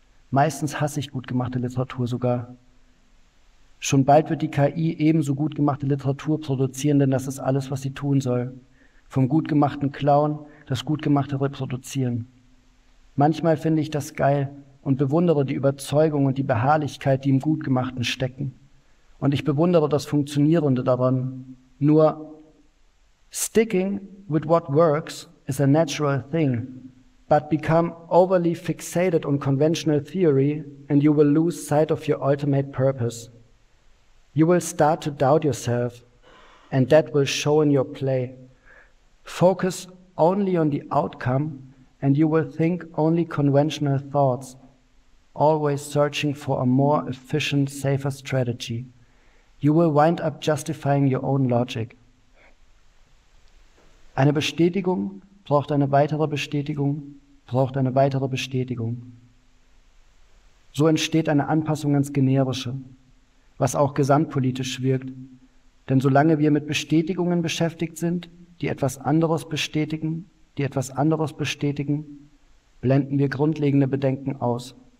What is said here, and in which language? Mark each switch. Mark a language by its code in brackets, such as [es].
[de] Meistens hasse ich gutgemachte Literatur sogar. Schon bald wird die KI ebenso gutgemachte Literatur produzieren, denn das ist alles, was sie tun soll. Vom gutgemachten Clown das Gutgemachte reproduzieren. Manchmal finde ich das geil und bewundere die Überzeugung und die Beharrlichkeit, die im Gutgemachten stecken. Und ich bewundere das Funktionierende daran. Nur, [en] sticking with what works is a natural thing, but become overly fixated on conventional theory and you will lose sight of your ultimate purpose. You will start to doubt yourself and that will show in your play. Focus only on the outcome and you will think only conventional thoughts, always searching for a more efficient, safer strategy. You will wind up justifying your own logic. [de] Eine Bestätigung braucht eine weitere Bestätigung, braucht eine weitere Bestätigung. So entsteht eine Anpassung ans Generische, was auch gesamtpolitisch wirkt. Denn solange wir mit Bestätigungen beschäftigt sind, die etwas anderes bestätigen, die etwas anderes bestätigen, blenden wir grundlegende Bedenken aus.